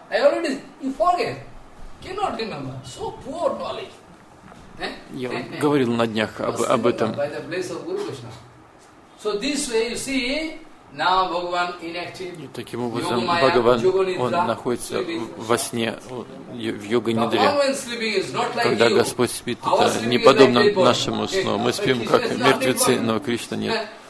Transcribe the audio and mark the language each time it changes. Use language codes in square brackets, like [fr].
[en] I already, you forget, cannot remember, so poor knowledge. [ru] Я говорил на днях об этом. [en] By the bliss of Guru Krishna. So this way you see, now Bhagavan inactive. [ru] Таким образом, Бхагаван, он находится во сне, в йога-нидре. Когда Господь спит, это не подобно нашему сну. Мы спим как мертвецы, но Кришна нет.